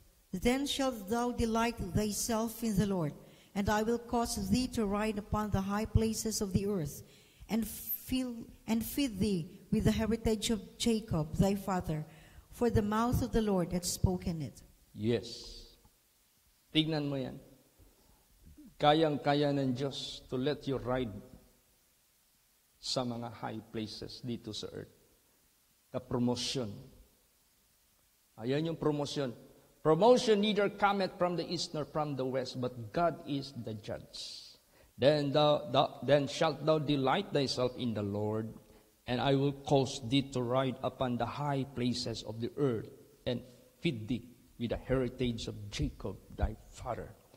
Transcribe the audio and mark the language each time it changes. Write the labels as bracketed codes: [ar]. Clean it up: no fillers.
[en] Then shalt thou delight thyself in the Lord, and I will cause thee to ride upon the high places of the earth, and feed thee with the heritage of Jacob thy father, for the mouth of the Lord hath spoken it. [tl] Yes. Tignan mo yan. Kayang-kaya ng Diyos [en] to let you ride [tl] sa mga [en] high places [tl] dito sa earth. Ka-promotion. Ayan yung promotion. [en] Promotion neither cometh from the east nor from the west, but God is the judge. Then shalt thou delight thyself in the Lord, and I will cause thee to ride upon the high places of the earth, and feed thee with the heritage of Jacob thy father.